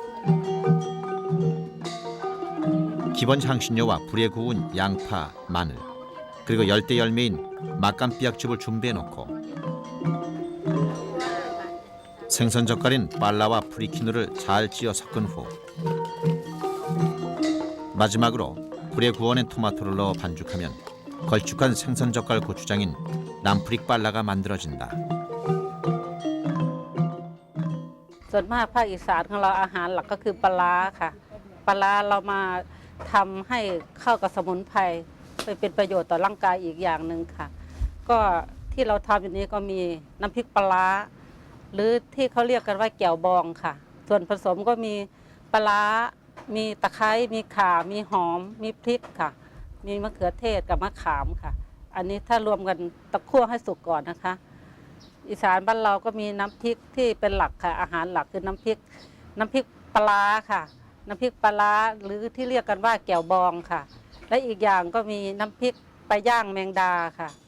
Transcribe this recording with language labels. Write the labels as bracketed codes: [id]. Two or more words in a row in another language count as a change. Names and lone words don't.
[ko] 기본 향신료와 불에 구운 양파, 마늘, 그리고 열대 열매인 맛감비약즙을 준비해놓고 생선 젓갈인 빨라와 프리키누를 잘 찌어 섞은 후 마지막으로 불에 구워낸 토마토를 넣어 반죽하면 걸쭉한 생선 젓갈 고추장인 남프릭 빨라가 만들어진다. [th] ส่วนมากภาคอีสานของเราอาหารหลักก็คือปลาร้าค่ะปลาร้าเรามาทำให้เข้ากับสมุนไพรไปเป็นประโยชน์ต่อร่างกายอีกอย่างหนึ่งค่ะก็ที่เราทำ อยู่นี้ก็มีน้ำพริกปลาร้าหรือที่เขาเรียกกันว่าแจ่วบองค่ะส่วนผสมก็มีปลาร้ามีตะไคร้มีข่ามีหอมมีพริกค่ะมีมะเขือเทศกับมะขามค่ะอันนี้ถ้ารวมกันตะคั่วให้สุกก่อนนะคะอีสานบ้านเราก็มีน้ำพริกที่เป็นหลักค่ะอาหารหลักคือน้ำพริกปลาร้าค่ะน้ำพริกปลาร้าหรือที่เรียกกันว่าแจ่วบองค่ะและอีกอย่างก็มีน้ำพริกปลาย่างแมงดาค่ะ